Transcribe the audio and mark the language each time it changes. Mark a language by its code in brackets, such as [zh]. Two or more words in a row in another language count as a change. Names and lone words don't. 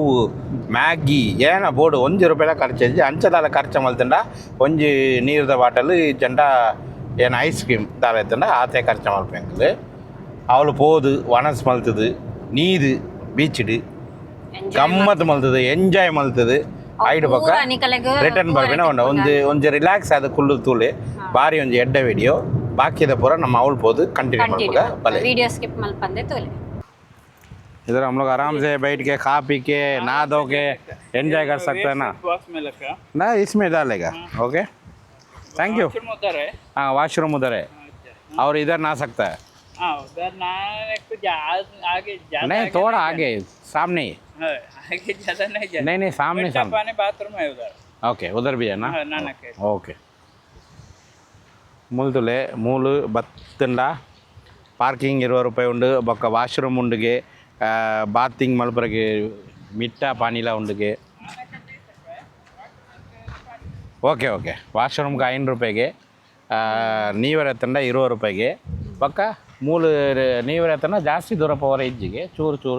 [tcy] ಮ್ಯಾಗಿ ಏನ ಬೋರ್ಡು ₹1 ಖರ್ಚು ಅಂಚದಾಲ ಖರ್ಚು ಮಲ್ತಂಡ ಒಂಜಿ ನೀರದ ಬಾಟಲ್ ಜಂಡ ಏನು [en] ice cream [tcy] ದಾಲ ಎತ್ತಂಡ ಆತೆ ಖರ್ಚು ಮಲ್ಪೆಂಕಲ್ ಅವಳು ಪೋದು ವನಸ್ ಮಲ್ತದು ನೀದು ಬೀಚ್ಡು ಗಮ್ಮತ್ ಮಲ್ತದು ಎಂಜಾಯ್ ಮಲ್ತದು ಐದು ಪಕ್ಕ ರಿಟರ್ನ್ ಬರ್ಬೇನ ಒಂಜಿ ರಿಲ್ಯಾಕ್ಸ್ ಆದ ಕುಲ್ಲು ತೂಲೆ ಬಾರಿ ಒಂಜಿ ಎಡ್ಡ ವಿಡಿಯೋ ಬಾಕಿದ ಪೂರ ನಮ್ಮ ಅವಳು ಪೋದು ಕಂಟಿನ್ಯೂ ಮಲ್ಪಗ ಬಲೆ [en] video skip [tcy] ಮಲ್ಪಂದೆ ತೂಲೆ [hi] इधर हम लोग आराम से बैठ के खा पी के नहा धो के एंजॉय कर सकते हैं ना ना इसमें डालेगा [en] OK thank you [hi] हाँ वॉशरूम उधर है और इधर नहा सकता है उधर आगे नहीं थोड़ा आगे सामने आगे ज़्यादा नहीं सामने बाथरूम है उधर ओके उधर भी है ना नानक [tcy] ओके ಮೂಲ್ತುಲೆ ಮೂಲು ಬತ್ತಂಡ ಪಾರ್ಕಿಂಗ್ ₹20 ಉಂಡು ಬೊಕ್ಕ ವಾಶ್ರೂಮ್ ಉಂಡುಗೆ ಬಾತಿಂಗ್ ಮಲ್ಪರಗೆ ಮಿಟ್ಟ ಪಾನಿಲ ಉಂಡುಗೆ ಓಕೆ ವಾಶ್ರೂಮ್ಗೆ ₹5 ನೀವರೆತ್ತಂಡ ₹20 ಬೊಕ್ಕ ಮೂಲು ನೀವರೆತ್ತಂಡ ಜಾಸ್ತಿ ದೂರ ಪವರ ಇಜ್ಜಿಗೆ ಚೂರು